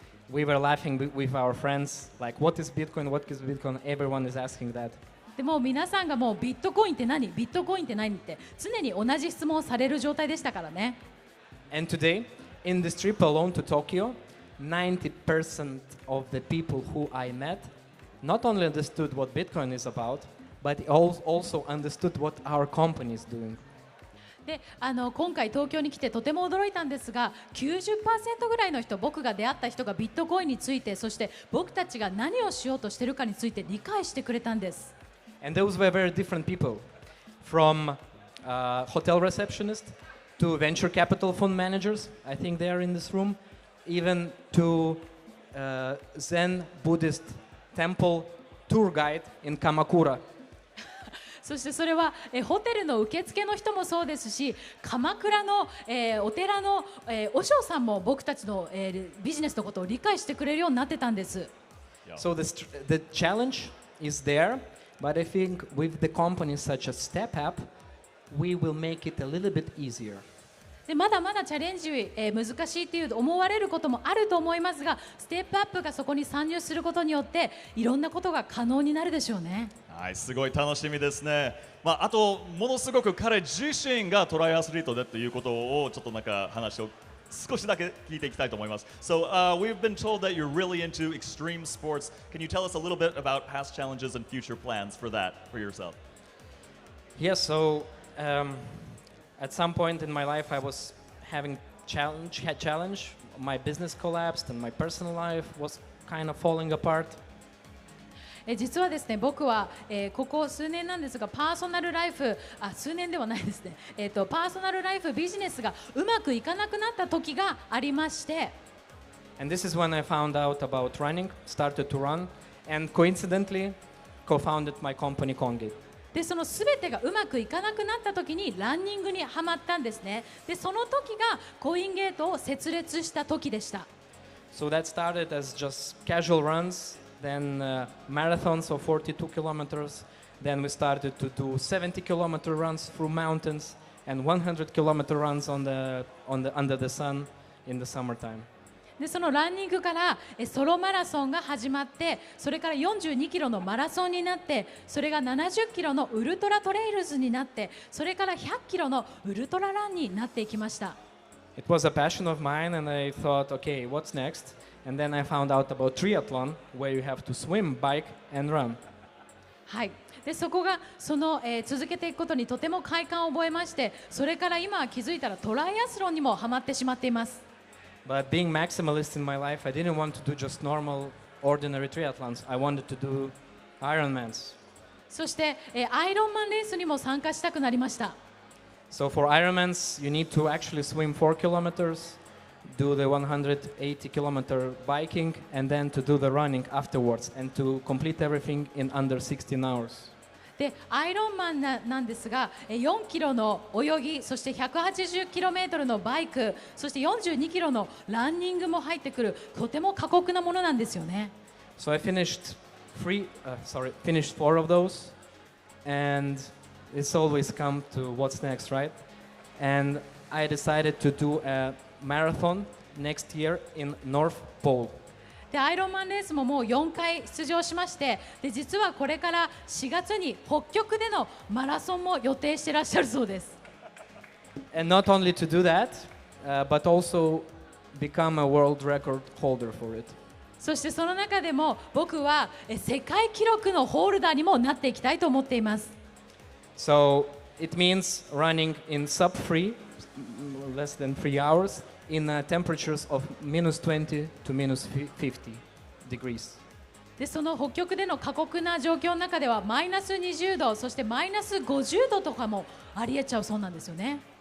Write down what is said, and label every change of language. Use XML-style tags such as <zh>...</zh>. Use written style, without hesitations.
<en>We were laughing with our friends, like, what is Bitcoin? What is Bitcoin? Everyone is asking that.</en> <ja>でも皆さんがもうビットコインって何ビットコインって何って常に同じ質問をされる状態でしたからね。</ja> <en>And today, in this trip alone to Tokyo, 90% of the people who I met not only understood what Bitcoin is about, but also understood what our company is doing.</en> <ja>で今回東京に来てとても驚いたんですが、 90% ぐらいの人、僕が出会った人がビットコインについて、そして僕たちが何をしようとしているかについて理解してくれたんです。</ja> <en>And those were very different people, from hotel receptionists to venture capital fund managers. I think they are in this room, even to Zen Buddhist temple tour guide in Kamakura.</en> <ja>そしてそれはホテルの受付の人もそうですし、鎌倉の、お寺の、和尚さんも僕たちの、ビジネスのことを理解してくれるようになってたんです。</ja> <en>So the challenge is there, but I think with the companies such as Step Up, we will make it a little bit easier.</en> <ja>でまだまだチャレンジ、難しいという思われることもあると思いますが、ステップアップがそこに参入することによっていろんなことが可能になるでしょうね。はい、すごい楽しみですね。あとものすごく彼自身がトライアスリートでということをちょっとなんか話を少しだけ聞いていきたいと思います。</ja> <en>So we've been told that you're really into extreme sports. Can you tell us a little bit about past challenges and future plans for that for yourself? Yes, so at some point in my life I was having challenge. My business collapsed and my personal life was kind of falling apart.</en> <ja>実はですね、僕は、ここ数年なんですが、パーソナルライフ、数年ではないですね、パーソナルライフビジネスがうまくいかなくなった時がありまして、</ja> <en>And this is when I found out about running, started to run, and coincidentally co-founded my company Coingate.</en> <ja>でそのすべてがうまくいかなくなった時にランニングにはまったんですね。でその時がコインゲートを設立した時でした。</ja> <en>So that started as just casual runs, then marathons of 42 kilometers, then we started to do 70-kilometer runs through mountains and 100-kilometer runs under the sun in the summertime.</en> <ja>でそのランニングからソロマラソンが始まって、それから42キロのマラソンになって、それが70キロのウルトラトレイルズになって、それから100キロのウルトラランになっていきました。</ja> <en>It was a passion of mine and I thought, okay, what's next? And then I found out about triathlon, where you have to swim, bike and run.</en> <ja>はい。でそこが続けていくことにとても快感を覚えまして、それから今は気づいたらトライアスロンにもハマってしまっています。</ja> <en>But being maximalist in my life, I didn't want to do just normal, ordinary triathlons. I wanted to do Ironmans.</en> <ja>そしてアイロンマンレースにも参加したくなりました。</ja> <en>So for Ironmans, you need to actually swim 4 kilometers, do the 180-kilometer biking, and then to do the running afterwards, and to complete everything in under 16 hours.</en> <ja>でアイロンマンなんですが、4キロの泳ぎ、そして180キロメートルのバイク、そして42キロのランニングも入ってくる、とても過酷なものなんですよね。</ja> <en>So I finished 4 of those, and it's always come to what's next, right? And I decided to do a marathon next year in North Pole.</en> <ja>でアイロンマンレースももう4回出場しまして、で実はこれから4月に北極でのマラソンも予定してらっしゃるそうです。</ja> <en>And not only to do that, but also become a world record holder for it.</en> <ja>そしてその中でも僕は世界記録のホルダーにもなっていきたいと思っています。</ja> <en>So it means running in sub-3, less than 3 hours, in temperatures of minus 20 to minus 50 degrees.</en> <ja>でその北極での過酷な状況の中ではマイナス20度そしてマイナス50度とかもありえちゃうそうなんですよね。</ja>